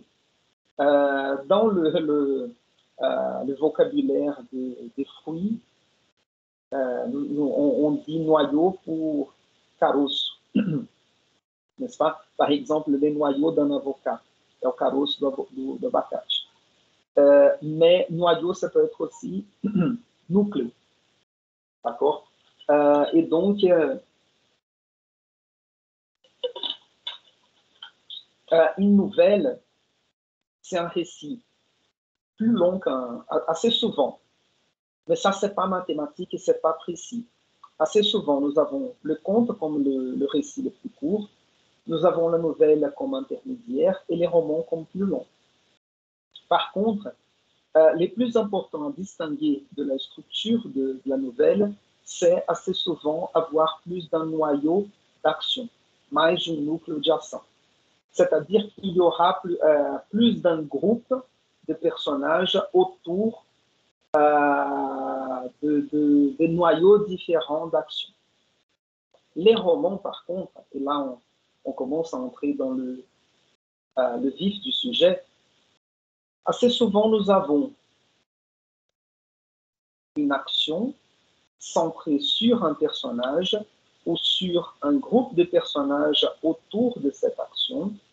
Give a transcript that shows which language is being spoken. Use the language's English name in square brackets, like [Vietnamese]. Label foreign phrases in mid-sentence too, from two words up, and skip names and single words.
[French] Dans le vocabulaire des fruits, on dit noyau pour caroço, n'est-ce pas? Par exemple, les noyaux d'un avocat, [Portuguese] é o caroço do abacate. [French] mais noyau, ça peut être aussi nucléo. D'accord? Et donc, une nouvelle, c'est un récit plus long assez souvent. Mais ça, c'est pas mathématique et c'est pas précis. Assez souvent, nous avons le conte comme le récit le plus court, nous avons la nouvelle comme intermédiaire et les romans comme plus longs. Par contre, les plus importants à distinguer de la structure de la nouvelle, c'est assez souvent avoir plus d'un noyau d'action, mais un [Portuguese] núcleo de ação. [French] C'est-à-dire qu'il y aura plus d'un groupe de personnages autour de noyaux différents d'action. Les romans, par contre, et là on commence à entrer dans le vif du sujet, assez souvent nous avons une action centrée sur un personnage ou sur un groupe de personnages autour de cette action.